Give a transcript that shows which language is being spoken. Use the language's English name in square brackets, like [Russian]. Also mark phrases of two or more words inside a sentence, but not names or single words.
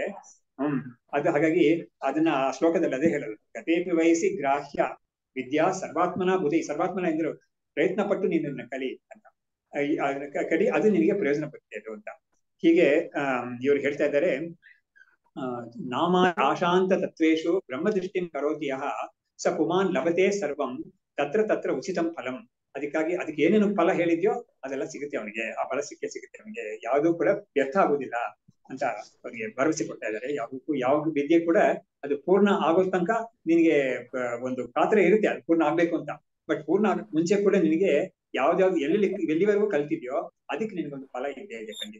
[Kannada] ಅದು ಹಾಗಾಗಿ ಅದನ್ನ ಆ ಶ್ಲೋಕದಲ್ಲಿ ಅದೇ ಹೇಳೋದು, [Sanskrit] ಗತೇಪಿ ವಯಸ್ಸಿ ಗ್ರಾಹ್ಯ ವಿದ್ಯಾ ಸರ್ವಾತ್ಮನ ಬುಧಿ. [Kannada] ಸರ್ವಾತ್ಮನ ಎಂದ್ರು ಪ್ರಯತ್ನ ಪಟ್ಟು ನೀನನ್ನ ಕಲಿ ಅಂತ, ಕಲಿ, ಅದು ನಿನಗೆ ಪ್ರಯೋಜನ ಬರುತ್ತೆ ಅದು ಅಂತ. ಹೀಗೆ ಇವ್ರು ಹೇಳ್ತಾ ಇದ್ದಾರೆ, [Sanskrit] ನಾಮ ಆಶಾಂತ ತತ್ವೇಶು ಬ್ರಹ್ಮದೃಷ್ಟಿಂ ಕರೋತಿ ಯಃ ಸ ಪುಮಾನ್ ಲಭತೆ ಸರ್ವಂ ತತ್ರ ತತ್ರ ಉಚಿತಂ ಫಲಂ. [Kannada] ಅದಕ್ಕೆ ಏನೇನು ಫಲ ಹೇಳಿದ್ಯೋ ಅದೆಲ್ಲ ಸಿಗುತ್ತೆ ಅವನಿಗೆ, ಆ ಫಲ ಸಿಗುತ್ತೆ ಅವನಿಗೆ, ಯಾವ್ದು ಕೂಡ ವ್ಯರ್ಥ ಆಗುದಿಲ್ಲ ಅಂತ ಅವರಿಗೆ ಭರವಸೆ ಕೊಡ್ತಾ ಇದ್ದಾರೆ. ಯಾವ ವಿದ್ಯೆ ಕೂಡ ಅದು ಪೂರ್ಣ ಆಗೋ ತನಕ ನಿನಗೆ ಒಂದು ಪಾತ್ರ ಇರುತ್ತೆ, ಅದು ಪೂರ್ಣ ಆಗ್ಬೇಕು ಅಂತ. ಬಟ್ ಪೂರ್ಣ ಆಗಕ್ ಮುಂಚೆ ಕೂಡ ನಿನಗೆ ಯಾವ್ದಾವ್ದು ಎಲ್ಲಿವರೆಗೂ ಕಲ್ತಿದ್ಯೋ ಅದಕ್ಕೆ ನಿನಗೊಂದು ಫಲ ಇದೆ ಖಂಡಿತ.